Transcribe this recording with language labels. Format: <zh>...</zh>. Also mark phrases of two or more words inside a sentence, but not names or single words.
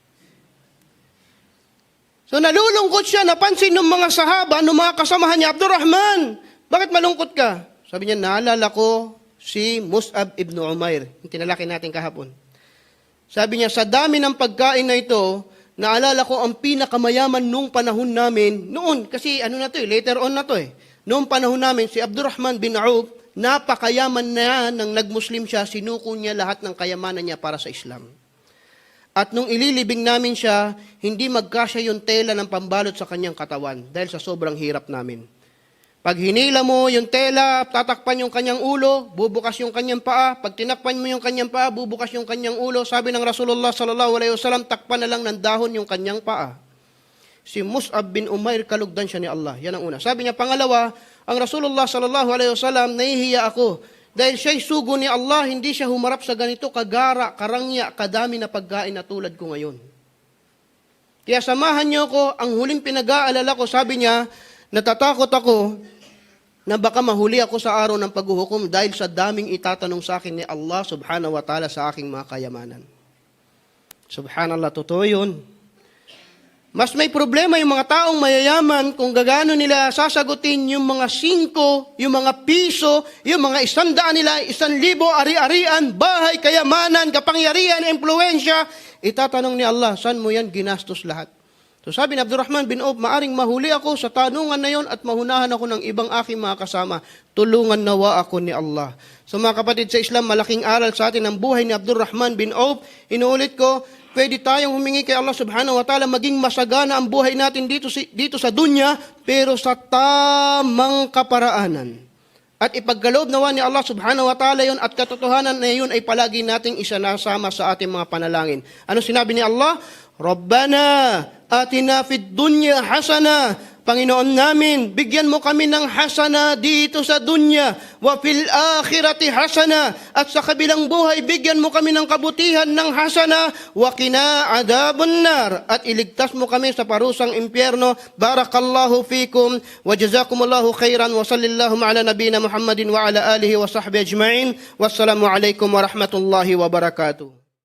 <tl>So nalulungkot siya, napansin ng mga sahaba, ng mga kasamahan niya, Abdurrahman, bakit malungkot ka? Sabi niya, naalala ko si Mus'ab ibn Umair, yung tinalaki natin kahapon. Sabi niya, sa dami ng pagkain na ito, naalala ko ang pinakamayaman nung panahon namin, noon, kasi ano na to eh,</tl> <en>later on</en> <tl>na to eh. Noong panahon namin, si Abdurrahman bin Auf, napakayaman na nang nagmuslim siya, sinuko niya lahat ng kayamanan niya para sa Islam. At nung ililibing namin siya, hindi magkasya yung tela ng pambalot sa kanyang katawan dahil sa sobrang hirap namin. Pag hinila mo yung tela, tatakpan yung kanyang ulo, bubukas yung kanyang paa. Pag tinakpan mo yung kanyang paa, bubukas yung kanyang ulo. Sabi ng Rasulullah</tl> <ar>صلى الله عليه وسلم,</ar> <tl>takpan na lang ng dahon yung kanyang paa. Si Mus'ab bin Umair, kalugdan siya ni Allah. Yan ang una. Sabi niya, pangalawa, ang Rasulullah</tl> <ar>صلى الله عليه وسلم,</ar> <tl>nahihiya ako. Dahil siya'y sugo ni Allah, hindi siya humarap sa ganito kagara, karangya, kadami na pagkain na tulad ko ngayon. Kaya samahan niyo ko, ang huling pinag-aalala ko, sabi niya, natatakot ako na baka mahuli ako sa araw ng paghuhukom dahil sa daming itatanong sa akin ni Allah</tl> <ar>سبحانه وتعالى</ar> <tl>sa aking mga kayamanan. Subhanallah, totoo yun. Mas may problema yung mga taong mayayaman kung gagano nila sasagutin yung mga 5, yung mga piso, yung mga 100 nila, 1,000, ari-arian, bahay, kayamanan, kapangyarihan, impluensya. Itatanong ni Allah, saan mo yan ginastos lahat? So sabi ni Abdurrahman bin Auf, maaring mahuli ako sa tanungan na yon at mahunahan ako ng ibang aking mga kasama. Tulungan nawa ako ni Allah. So mga kapatid sa Islam, malaking aral sa atin ang buhay ni Abdurrahman bin Auf. Inuulit ko, pwede tayong humingi kay Allah</tl> <ar>سبحانه وتعالى</ar> <tl>maging masagana ang buhay natin dito sa dunya, pero sa tamang kaparaanan. At ipagkaloob nawa ni Allah</tl> <ar>سبحانه وتعالى</ar> <tl>yun at katotohanan na yun ay palagi nating isanasama sa ating mga panalangin. Ano sinabi ni Allah?</tl> <ar>ربنا آتنا في الدنيا حسنة.</ar> <tl>Panginoon namin, bigyan mo kami ng hasana dito sa dunya.</tl> <ar>وفي الآخرة حسنة.</ar> <tl>At sa kabilang buhay, bigyan mo kami ng kabutihan ng hasana.</tl> <ar>وقنا عذاب النار.</ar> <tl>At iligtas mo kami sa parusang impyerno.</tl> <ar>بارك الله فيكم. وجزاكم الله خيرا. وصلى الله على نبينا محمد وعلى آله وصحبه أجمعين. والسلام عليكم ورحمة الله وبركاته.</ar>